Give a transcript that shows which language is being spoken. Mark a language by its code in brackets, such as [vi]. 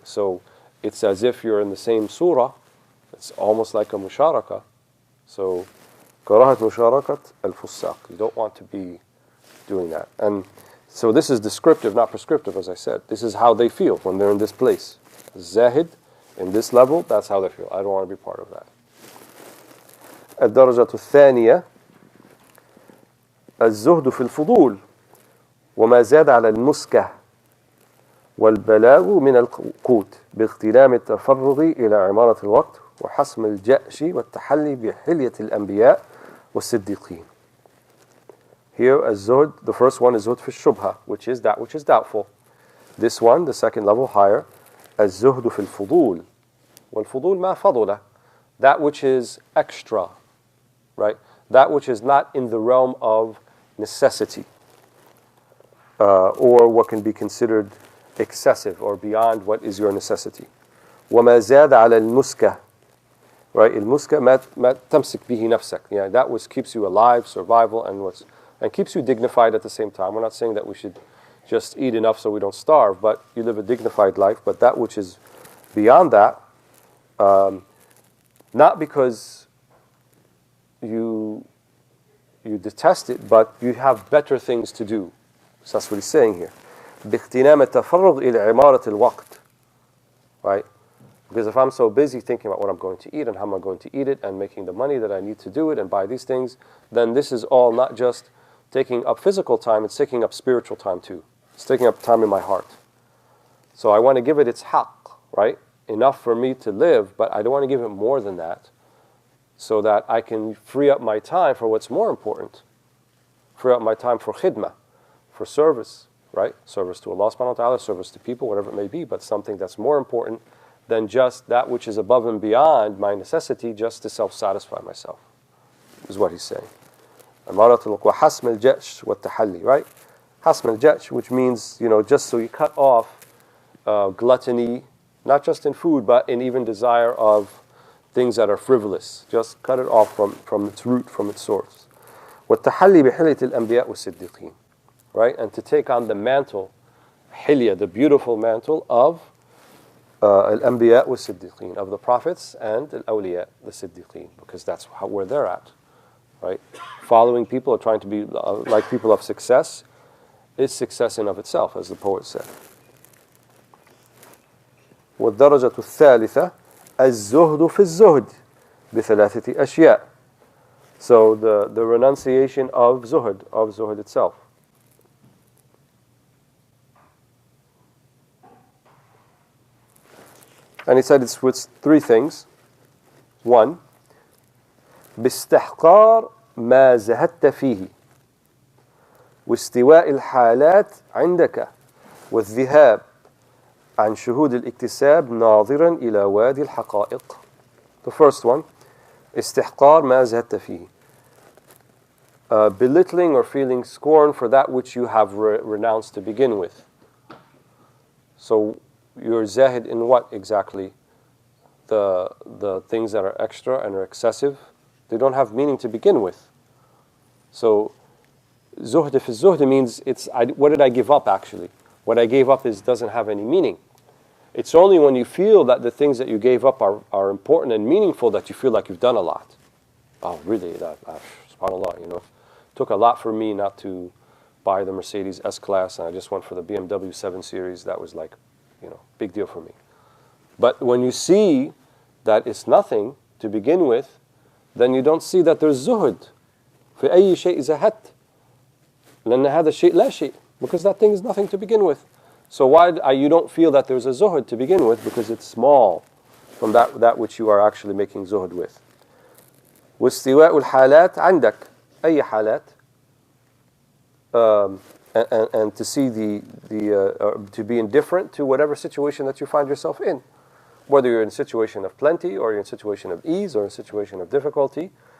[en] So it's as if you're in the same surah. It's almost like a musharaka. So, [ar] karahat musharakat al-fusaq. [en] You don't want to be doing that. And so this is descriptive, not prescriptive, as I said. This is how they feel when they're in this place. Zahid, in this level, that's how they feel. I don't want to be part of that. [ar] الدرجة الثانية الزهد في الفضول وما زاد على المسكة والبلاغ من القوت باغتنام التفرغ إلى عمارة الوقت وحسم الجأش والتحلي بحلية الأنبياء والصديقين. [en] Here, الزهد, the first one is [ar] زهد في الشبهة, [en] which is that which is doubtful. This one, the second level higher, [ar] الزهد في الفضول. والفضول ما فضله, [en] that which is extra, right? That which is not in the realm of necessity, or what can be considered excessive or beyond what is your necessity. [ar] وما زاد على المسكة, right? المسكة ما تمسك به نفسك, [en] that which keeps you alive, survival, and keeps you dignified at the same time. We're not saying that we should just eat enough so we don't starve, but you live a dignified life. But that which is beyond that, not because you detest it, but you have better things to do. So that's what he's saying here. [ar] باغتنام التفرغ إلى عمارة الوقت, right? [en] Because if I'm so busy thinking about what I'm going to eat and how am I going to eat it and making the money that I need to do it and buy these things, then this is all not just taking up physical time, it's taking up spiritual time too. It's taking up time in my heart. So I want to give it its haqq, right? Enough for me to live, but I don't want to give it more than that, so that I can free up my time for what's more important. Free up my time for khidmah, for service, right? Service to Allah subhanahu wa ta'ala, service to people, whatever it may be, but something that's more important than just that which is above and beyond my necessity, just to self-satisfy myself, is what he's saying. [ar] وحسم الجأش والتحلي, right? حسم الجأش, [en] which means, just so you cut off gluttony, not just in food, but in even desire of things that are frivolous. Just cut it off from its root, from its source. [ar] وَالتَّحَلِّي بِحِلْيَةِ الْأَنْبِيَاءِ وَالصِّدِّقِينَ, right? [en] And to take on the mantle, hilya, the beautiful mantle of [ar] al-anbiya was-siddiqeen, [en] of the prophets, and al-awliya, the siddiqeen, because that's where they're at, right? Following people or trying to be like people of success is success in of itself, as the poet said. [ar] والدرجة الثالثة الزهد في الزهد بثلاثة أشياء. [en] So the renunciation of zuhud itself. And he said it's with three things. [ar] One, باستحقار ما زهدت فيه واستواء الحالات عندك والذهاب عن شهود الاكتساب ناظرا إلى وادي الحقائق. [en] The first one, [ar] استحقار ما زهدت فيه. [en] Belittling or feeling scorn for that which you have renounced to begin with. So you're zahid in what exactly? The things that are extra and are excessive, they don't have meaning to begin with. So zuhd fi zuhd means what did I give up actually? What I gave up doesn't have any meaning. It's only when you feel that the things that you gave up are important and meaningful that you feel like you've done a lot. Oh, really? SubhanAllah, it took a lot for me not to buy the Mercedes S-Class, and I just went for the BMW 7 Series. That was like, big deal for me. But when you see that it's nothing to begin with, then you don't see that there's zuhud. [ar] في أي شيء زهدت لأن هذا الشيء لا شيء, [en] because that thing is nothing to begin with. So why you don't feel that there's a zuhud to begin with? Because it's small from that which you are actually making zuhud with. [ar] واستواء الحالات عندك أي حالات, [en] and to see to be indifferent to whatever situation that you find yourself in, whether you're in a situation of plenty or you're in a situation of ease or in a situation of difficulty.